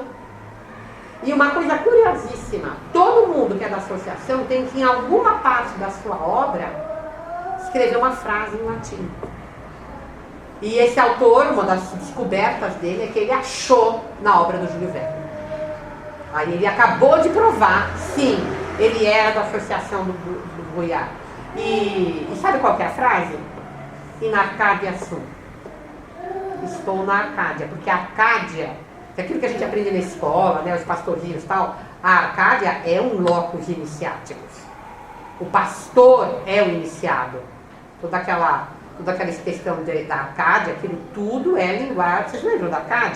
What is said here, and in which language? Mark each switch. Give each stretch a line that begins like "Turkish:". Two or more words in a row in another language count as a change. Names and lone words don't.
Portuguese: E uma coisa curiosíssima, todo mundo que é da associação tem que, em alguma parte da sua obra, escrever uma frase em latim. E esse autor, uma das descobertas dele é que ele achou na obra do Júlio Verne. Aí ele acabou de provar, sim, ele era da associação do Brouillard. E sabe qual que é a frase?
Latin: In Arcadia sum.
Portuguese: Estou na Arcádia, porque a Arcádia, que é aquilo que a gente aprende na escola, né, os pastorzinhos e tal, a Arcádia é um locus iniciáticos. O pastor é o iniciado. Toda aquela questão da Arcádia, aquilo tudo é linguagem. Vocês lembram da Arcádia?